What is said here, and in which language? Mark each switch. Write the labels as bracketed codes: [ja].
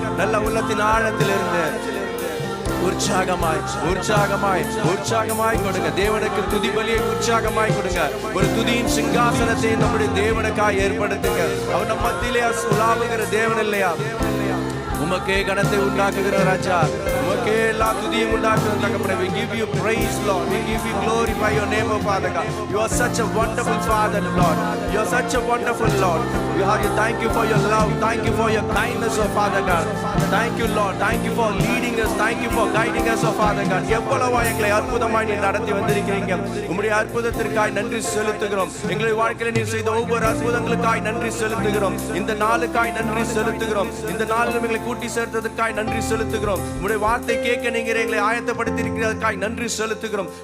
[ta] நல்ல உள்ளத்தின் ஆழத்தில் இருந்து உற்சாகமாய், உற்சாகமாய், உற்சாகமாய் கொடுங்க. தேவனுக்கு துதி பலியை உற்சாகமாய் கொடுங்க. ஒரு துதியின் சிங்காசனத்தை நம்முடைய தேவனுக்காய் ஏற்படுத்துங்க. அவர் நம் மத்தியிலே உலாவுகிற தேவன் இல்லையா? உமக்கே கணத்தை உண்டாக்குகிற ராஜா, உமக்கே உமக்கே எல்லா துதியும் உண்டாக்குறோம் தகப்பனே. [en] We give you praise, Lord. We give you glory by your name, O Father God. You are such a wonderful Father, Lord. You are such a wonderful Lord. Thank you for your love. Thank you for your kindness, O Father God. Thank you, Lord. Thank you for leading us. Thank you for guiding us, O Father God. [ta] எவ்வளவா எங்களை அற்புதமாய் நீர் நடத்தி வந்திருக்கிறீங்க. உம்முடைய அற்புதத்திற்காய் நன்றி செலுத்துகிறோம். எங்களுடைய வாழ்க்கையில் நீர் செய்த ஒவ்வொரு அற்புதங்களுக்காய் நன்றி செலுத்துகிறோம். இந்த நாளுக்காய் நன்றி செலுத்துகிறோம். இந்த நாளில் எங்களை கூட்டி சேர்த்ததற்காய் நன்றி செலுத்துகிறோம். உம்முடைய வார்த்தை கேட்க நீங்க எங்களை ஆயத்தப்படுத்தி இருக்கிறதற்காய் நன்றி செலுத்துகிறோம்.